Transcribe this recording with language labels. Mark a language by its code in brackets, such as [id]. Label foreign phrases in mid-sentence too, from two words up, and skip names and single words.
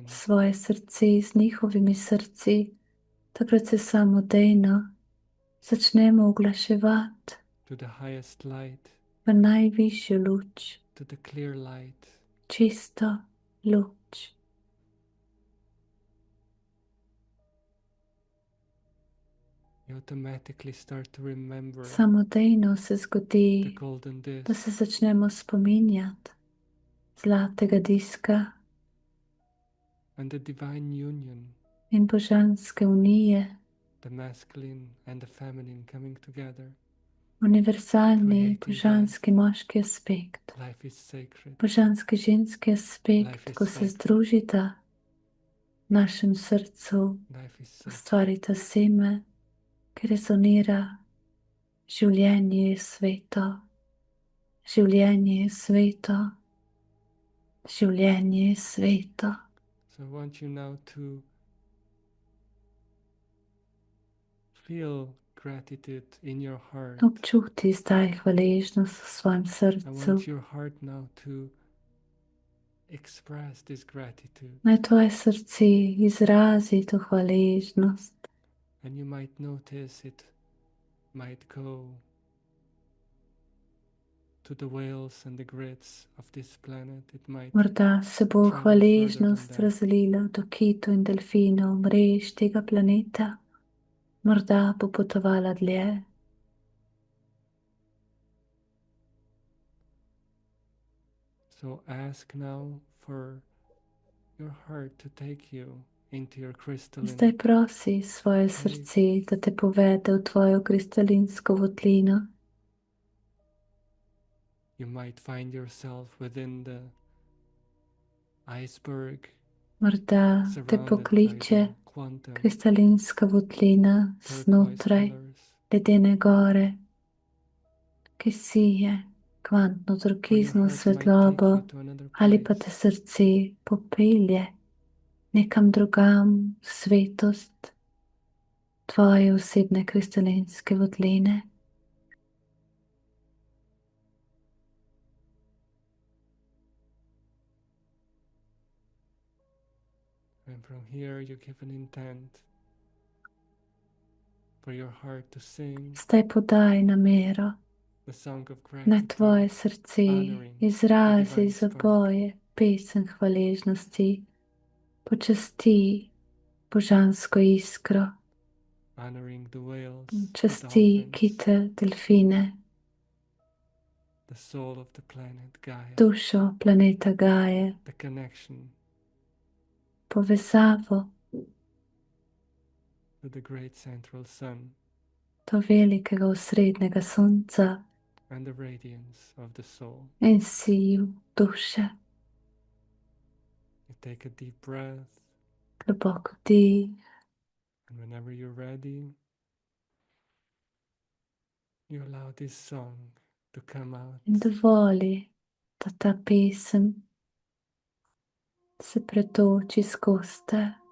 [sl] svoje srce z njihovimi srci, takrat se samodejno začnemo oglaševati [en] to the highest light, [sl] v najvišjo luč, [en] to the clear light. [sl] čisto luč. [en] You automatically start to remember [sl] Samodejno se [en] the [sl] zgodi, [en] golden [sl] da se [en] disc, [sl] začnemo spominjati zlatega diska [en] and the divine union, [sl] in božanske unije, [en] the masculine and the feminine coming together. [sl] univerzalni [en] Creating [sl] božanski moški aspekt, [en] Life is sacred. [sl] božanski ženski [en] Life [sl] aspekt, [en] is [sl] ko se [en] sacred. [sl] združita v našem srcu, [en] Life is sacred. [sl] ustvarita seme, ki rezonira. Življenje je sveto, življenje je sveto, življenje je sveto. [en] So I want you now to feel gratitude in your heart. [sl] Občuti zdaj hvaležnost v svojem [en] I [sl] srcu. [en] want your heart now to express this gratitude. [sl] Naj tvoje srce izrazi to hvaležnost. [en] And you might notice it might go to the whales and the grids of this planet. It might [sl] Morda se bo [en] travel [sl] hvaležnost [en] further than that. [sl] razlila do kitov in delfinov, mrež tega planeta. Morda bo potovala dlje. [en] So ask now for your heart to take you into your crystalline. [sl] Zdaj prosi svoje srce, da te povede v tvojo kristalinsko votlino. [en] You might find yourself within the iceberg, [sl] Morda te [en] surrounded by [sl] pokliče [en] the quantum [sl] kristalinska votlina [en] turquoise [sl] znotraj [en] colors, [sl] ledene gore, ki sije kvantno [en] or your [sl] turkizno [en] heart might take [sl] svetlobo, [en] you to another [sl] ali pa [en] place. [sl] te srce popelje nekam drugam, svetost tvoje osebne kristalinske votline. [en] And from here you give an intent for your heart to sing [sl] Zdaj podaj namero, [en] the song of [sl] na tvoje [en] gratitude, [sl] srce [en] honoring the [sl] izrazi [en] divine [sl] za [en] spark, [sl] boje, pesem hvaležnosti, počasti božansko iskro, [en] honoring the whales, the [sl] časti [en] dolphins, [sl] kite, delfine, [en] the soul of the planet Gaia, [sl] dušo planeta Gaje, [en] the connection [sl] povezavo [en] to the great central sun [sl] do velikega osrednjega sonca [en] and the radiance of the soul. [sl] in siju duše. [en] You take a deep breath, [sl] Globoko dih [en] and whenever you're ready, you allow this song to come out. [sl] in dovoli, da ta pesem se pretoči skozi te.